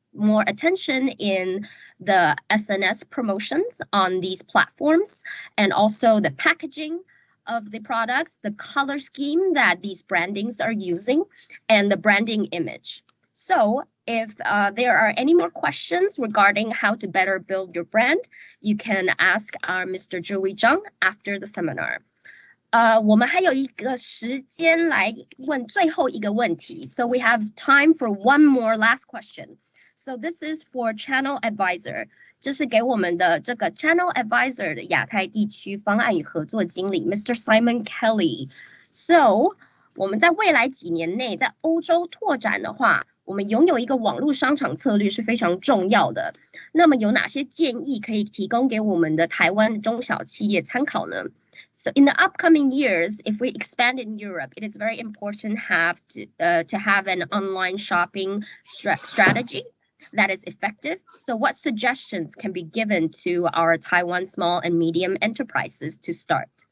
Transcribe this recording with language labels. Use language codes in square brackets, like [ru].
[en] more attention in the SNS promotions on these platforms, and also the packaging of the products, the color scheme that these brandings are using, and the branding image. So if there are any more questions regarding how to better build your brand, you can ask our Mr. Joey Zhang after the seminar. [zh] 我们还有一个时间来问最后一个问题. [en] So we have time for one more last question. So this is for Channel Advisor. [zh] 这是给我们的这个 Channel Advisor 的亚太地区方案与合作经理 Mr. Simon Kelly. [en] So [zh] 我们在未来几年内在欧洲拓展的话，我们拥有一个网络商场策略是非常重要的。那么有哪些建议可以提供给我们的台湾中小企业参考呢？ [en] So in the upcoming years, if we expand in Europe, it is very important to have an online shopping strategy that is effective. So what suggestions can be given to our Taiwan small and medium enterprises to start?